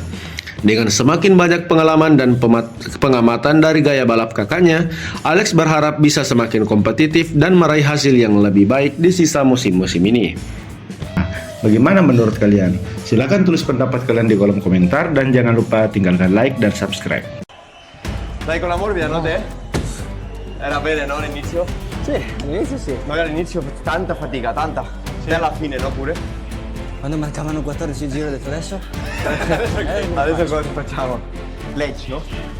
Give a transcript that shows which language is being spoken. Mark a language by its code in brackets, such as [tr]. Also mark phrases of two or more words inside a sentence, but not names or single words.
[id] Dengan semakin banyak pengalaman dan pengamatan dari gaya balap kakaknya, Alex berharap bisa semakin kompetitif dan meraih hasil yang lebih baik di sisa musim-musim ini. Bagaimana menurut kalian? Silahkan tulis pendapat kalian di kolom komentar dan jangan lupa tinggalkan like dan subscribe. [it] Dai con la morbida, no te? Era bene, no, all'inizio? Sì, all'inizio sì. Magari all'inizio tanta fatica, tanta. Sì. E alla fine, no pure? Quando mancavano 14 giri ho detto adesso? Adesso cosa facciamo? Lecce, no?